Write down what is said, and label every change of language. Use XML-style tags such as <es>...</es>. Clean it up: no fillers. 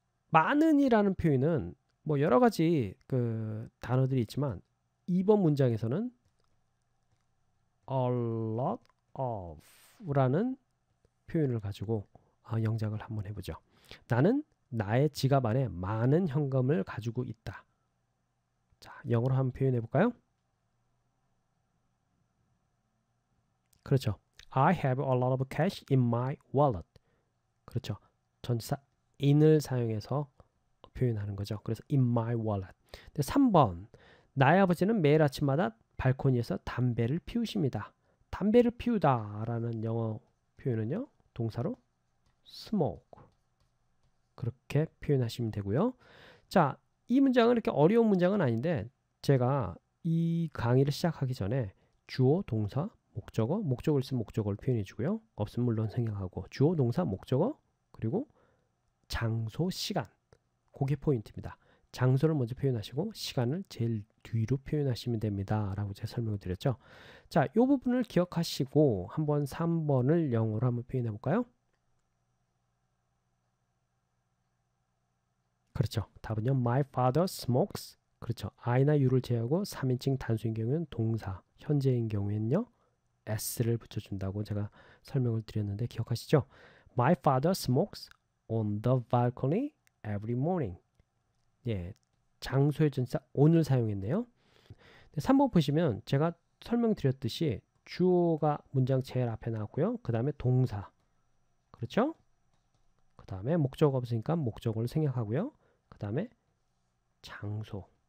<ko>많은이라는 표현은 뭐 여러 가지 그 단어들이 있지만 2번 문장에서는 a lot of 라는 표현을 가지고 영작을 한번 해보죠. 나는 나의 지갑 안에 많은 현금을 가지고 있다. 자, 영어로 한번 표현해 볼까요? 그렇죠.</ko> <en>I have a lot of cash in my wallet.</en> <ko>그렇죠. 전치사 in을 사용해서 표현하는 거죠.</ko> <en>그래서 in my wallet.</en> <ko>3번 나의 아버지는 매일 아침마다 발코니에서 담배를 피우십니다. 담배를 피우다 라는 영어 표현은요. 동사로 smoke. 그렇게 표현하시면 되고요. 자, 이 문장은 이렇게 어려운 문장은 아닌데 제가 이 강의를 시작하기 전에 주어, 동사, 목적어, 목적어를 있으면 목적어를 표현해 주고요. 없으면 물론 생략하고 주어, 동사, 목적어 그리고 장소, 시간 그게 포인트입니다. 장소를 먼저 표현하시고 시간을 제일 뒤로 표현하시면 됩니다. 라고 제가 설명을 드렸죠. 자, 이 부분을 기억하시고 한번 3번을 영어로 한번 표현해 볼까요? 그렇죠. 답은요.</ko> <en>My father smokes.</en> <ko>그렇죠. I나 U를 제외하고 3인칭 단수인 경우에는 동사, 현재인 경우에는요. S를 붙여준다고 제가 설명을 드렸는데 기억하시죠?</ko> <en>My father smokes on the balcony every morning.</en> <ko>예, 장소의 전치사 on을 사용했네요. 3번 보시면 제가 설명드렸듯이 주어가 문장 제일 앞에 나왔고요. 그 다음에 동사. 그렇죠? 그 다음에 목적어가 없으니까 목적어를 생략하고요. 그 다음에 장소.</ko>